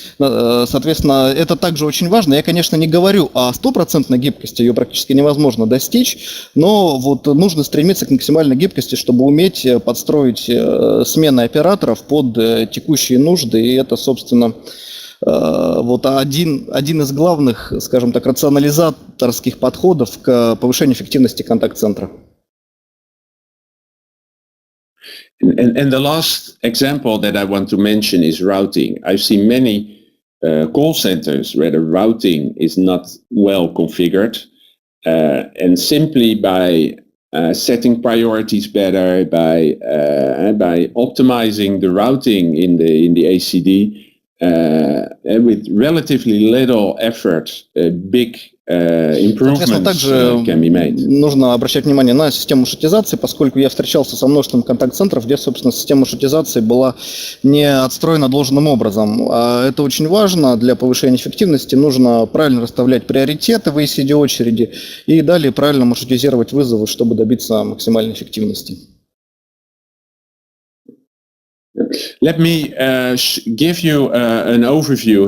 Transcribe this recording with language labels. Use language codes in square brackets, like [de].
[ru] Соответственно, это также очень важно. Я, конечно, не говорю о стопроцентной гибкости, ее практически невозможно достичь, но вот нужно стремиться к максимальной гибкости, чтобы уметь подстроить смены операторов под текущие нужды, и это, собственно, вот один из главных, скажем так, рационализаторских подходов к повышению эффективности контакт-центра. [en] And the last example that I want to mention is routing. I've seen many call centers where the routing is not well configured, and simply by setting priorities better, by optimizing the routing in the ACD, with relatively little effort, big improvements can be made. [ru] Нужно обращать внимание на систему шутизации, поскольку я встречался со множеством контакт-центров, где, собственно, система шутизации была не отстроена должным образом. Это очень важно для повышения эффективности. Нужно правильно расставлять приоритеты в ACD очереди и далее правильно маршрутизировать вызовы, чтобы добиться максимальной эффективности. [en] Let me give you an overview.